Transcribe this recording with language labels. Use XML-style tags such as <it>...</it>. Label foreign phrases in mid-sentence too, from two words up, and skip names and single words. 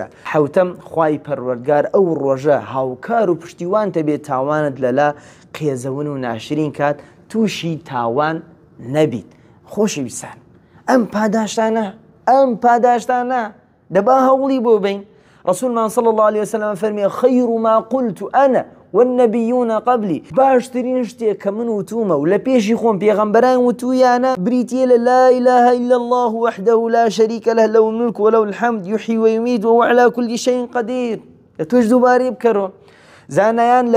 <ckb>حەوتەم خوای پەروەردگار ئەو ڕۆژە هاوکار و پشتیوان تەبێت تاوانت لەلا قێزەون و ناشرین کات تووشی تاوان نەبیت. خۆشی بیسان ئەم پاداشتانە دەبا هەوڵی بۆ بین. ڕەسوولمان</ckb> <ar>صلی الله عليه وسلم</ar> <ckb>فەرمێ</ckb> <ar>خەیر ما قلت أنا والنبيون قبلي</ar> <ckb>باشترین شتێک کە من وتومە و لە پێشی خۆم پێغەمبەران وتویانە بریتیە لە</ckb> <ar>لا إله إلا الله وحده لا شريك له له الملك وله الحمد يحيي ويميت وهو على كل شيء قدير.</ar> <ckb>توش دووبارەی بکەرەوە. زانایان</ckb>